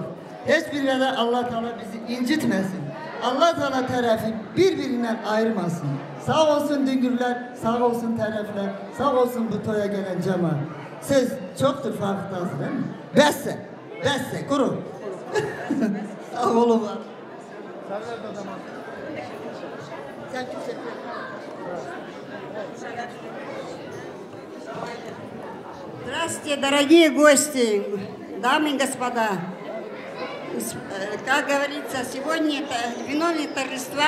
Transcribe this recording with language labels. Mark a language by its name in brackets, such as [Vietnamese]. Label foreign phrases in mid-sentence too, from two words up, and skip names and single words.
[Turkish] Hiçbir veda Allah Teala bizi incitmesin. Allah Teala tarafı birbirinden ayırmasın. Sağ olsun Düngürler, sağ olsun taraflar, sağ olsun bu toya gelen cemaat. Siz çoktur farkındasınız değil mi? Besse, kuru. Sağ olun. [Russian] Здравствуйте, дорогие гости, дамы и господа. Как говорится, сегодня это виновные торжества.